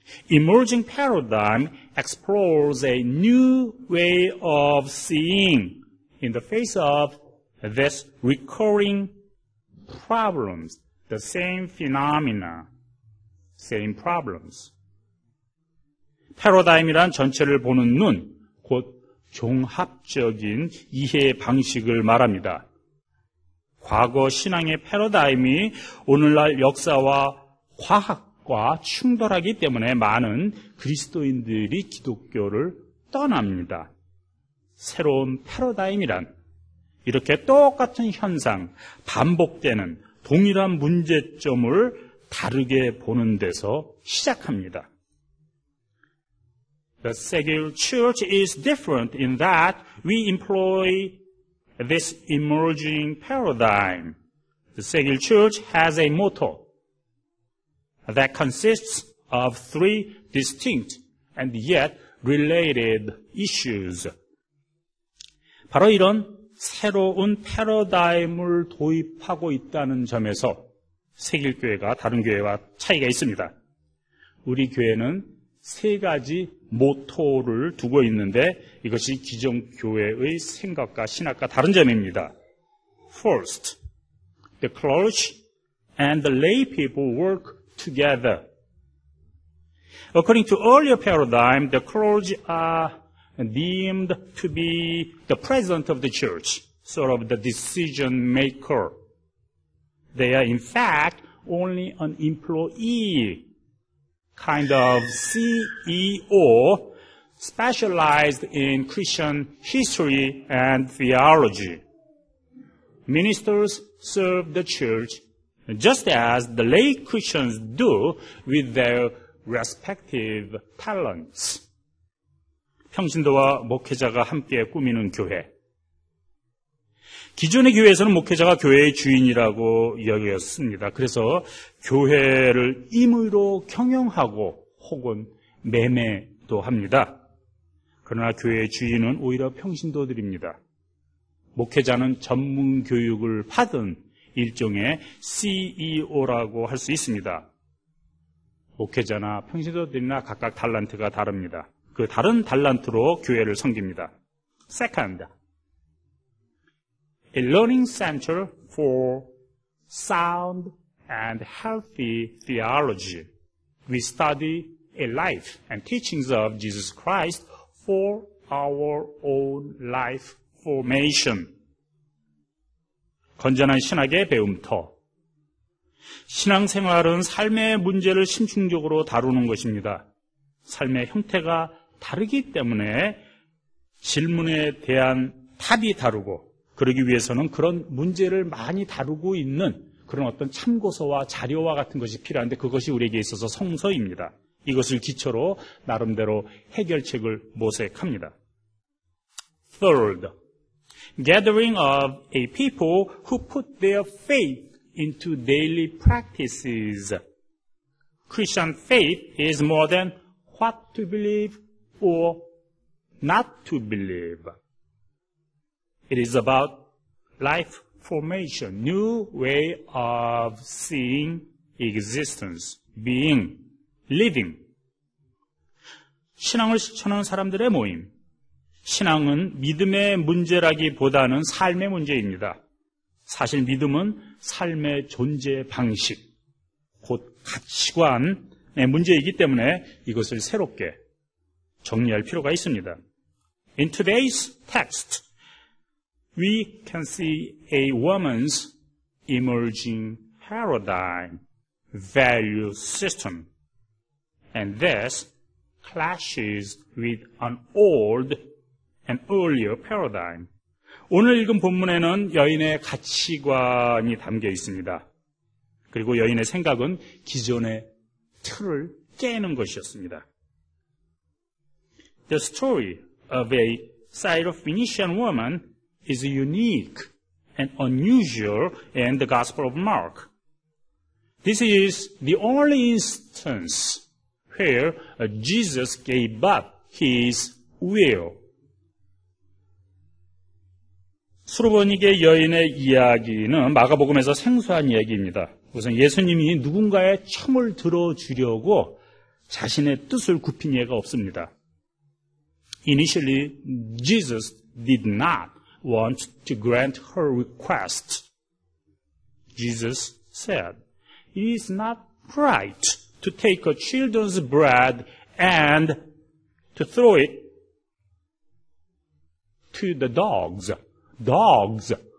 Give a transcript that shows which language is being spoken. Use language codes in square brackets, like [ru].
[en] Emerging paradigm explores a new way of seeing in the face of this recurring problems, the same phenomena, same problems. [ko] 패러다임이란 전체를 보는 눈, 곧 종합적인 이해 방식을 말합니다. 과거 신앙의 패러다임이 오늘날 역사와 과학과 충돌하기 때문에 많은 그리스도인들이 기독교를 떠납니다. 새로운 패러다임이란 이렇게 똑같은 현상, 반복되는 동일한 문제점을 다르게 보는 데서 시작합니다. [en] The secular church is different in that we employ this emerging paradigm. The secular church has a motto that consists of three distinct and yet related issues. [ko] 바로 이런 새로운 패러다임을 도입하고 있다는 점에서 세길교회가 다른 교회와 차이가 있습니다. 우리 교회는 세 가지 모토를 두고 있는데 이것이 기존 교회의 생각과 신학과 다른 점입니다. [en] First, the clergy and the lay people work together. According to earlier paradigm, the clergy are deemed to be the president of the church, sort of the decision maker. They are in fact only an employee, kind of CEO, specialized in Christian history and theology. Ministers serve the church just as the lay Christians do with their respective talents. [ko] 평신도와 목회자가 함께 꾸미는 교회. 기존의 교회에서는 목회자가 교회의 주인이라고 여겼습니다. 그래서 교회를 임의로 경영하고 혹은 매매도 합니다. 그러나 교회의 주인은 오히려 평신도들입니다. 목회자는 전문 교육을 받은 일종의 CEO라고 할 수 있습니다. 목회자나 평신도들이나 각각 달란트가 다릅니다. 그 다른 달란트로 교회를 섬깁니다. [en] Second, a learning center for sound and healthy theology. We study a life and teachings of Jesus Christ for our own life formation. [ko] 건전한 신학의 배움터. 신앙생활은 삶의 문제를 심층적으로 다루는 것입니다. 삶의 형태가 다르기 때문에 질문에 대한 답이 다르고, 그러기 위해서는 그런 문제를 많이 다루고 있는 그런 어떤 참고서와 자료와 같은 것이 필요한데, 그것이 우리에게 있어서 성서입니다. 이것을 기초로 나름대로 해결책을 모색합니다. [en] Third, gathering of a people who put their faith into daily practices. Christian faith is more than what to believe or not to believe. It is about life formation, new way of seeing existence, being, living. [ko] 신앙을 실천하는 사람들의 모임. 신앙은 믿음의 문제라기보다는 삶의 문제입니다. 사실 믿음은 삶의 존재 방식, 곧 가치관의 문제이기 때문에 이것을 새롭게 정리할 필요가 있습니다. [en] In today's text, we can see a woman's emerging paradigm, value system, and this clashes with an old and earlier paradigm. [ko] 오늘 읽은 본문에는 여인의 가치관이 담겨 있습니다. 그리고 여인의 생각은 기존의 틀을 깨는 것이었습니다. [en] The story of a Syrophoenician woman is unique and unusual in the Gospel of Mark. This is the only instance where Jesus gave up his will. [ko] 수르보니게 여인의 이야기는 마가복음에서 생소한 이야기입니다. 우선 예수님이 누군가의 청을 들어주려고 자신의 뜻을 굽힌 예가 없습니다. [en] Initially, Jesus did not want to grant her request. Jesus said, "It is not right to take a children's bread and to throw it to the dogs." Dogs.